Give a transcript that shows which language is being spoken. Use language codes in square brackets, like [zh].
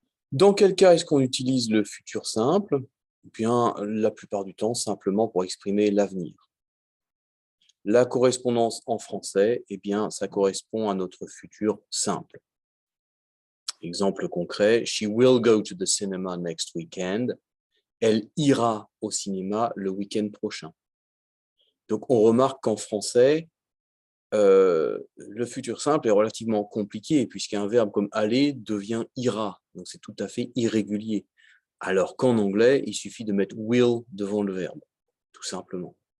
[fr] Dans quel cas est-ce qu'on utilise le futur simple? Eh bien, la plupart du temps, simplement pour exprimer l'avenir. La correspondance en français, eh bien, ça correspond à notre futur simple. Exemple concret, [en] she will go to the cinema next weekend. [fr] Elle ira au cinéma le week-end prochain. Donc, on remarque qu'en français, le futur simple est relativement compliqué, puisqu'un verbe comme aller devient ira. Donc, c'est tout à fait irrégulier. Alors qu'en anglais, il suffit de mettre will devant le verbe, tout simplement.